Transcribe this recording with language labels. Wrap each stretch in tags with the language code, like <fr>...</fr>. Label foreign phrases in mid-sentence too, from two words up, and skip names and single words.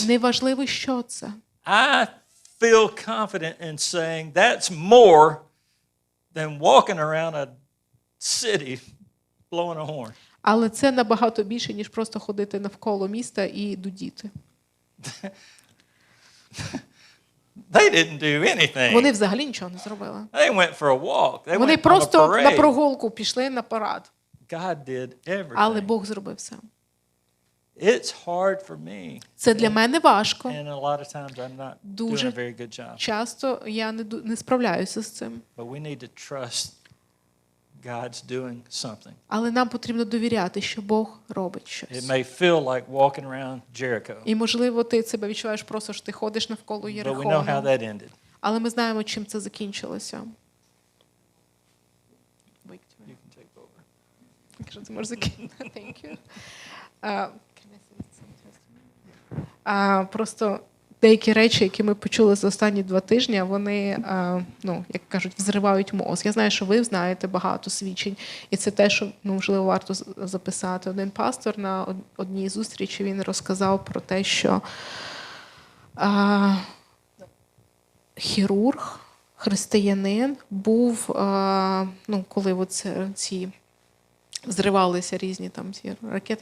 <uk>Неважливо, що це.</uk> <en>I feel confident in saying that's more than walking around a city blowing a horn.</en> <uk>Але це набагато більше, ніж просто ходити навколо міста і дудіти.</uk> <en>They didn't do anything.</en> <uk>Вони взагалі нічого не зробили.</uk> <en>They went for a walk. They</en> <uk>Вони</uk> <en>went on a</en> <uk>просто на</uk> <en>parade.</en> <uk>прогулку пішли на парад.</uk> <en>God did</en> <uk>Але</uk> <en>everything.</en> <uk>Бог зробив все.</uk> <en>It's hard for me.</en> <uk>Це для мене важко.</uk> <en>And a lot of times I'm not doing</en> <uk>Дуже</uk> <en>a very good job.</en> <uk>часто я не справляюся з цим.</uk> <en>But we need to trust God's doing something.</en> <uk>Але нам потрібно довіряти, що Бог робить</uk> <en>It</en> <uk>щось.</uk> <en>may feel like walking around Jericho,</en> <uk>І, можливо, ти себе відчуваєш просто, що ти ходиш навколо</uk> <en>but we know how</en> <uk>Єрихону.</uk> <en>that ended.</en> <uk>Але ми знаємо, чим це закінчилося.</uk> <en>You can take over.</en> <uk>Якщо ти можеш закинути.</uk> <en>Thank you.</en> <uk>Просто деякі речі, які ми почули за останні 2 тижні, вони, як кажуть, взривають мозок. Я знаю, що ви знаєте багато свідчень, і це те, що, можливо, варто записати. Один пастор на одній зустрічі, він розказав про те, що хірург, християнин, був, коли ці взривалися різні там ці ракети.</uk>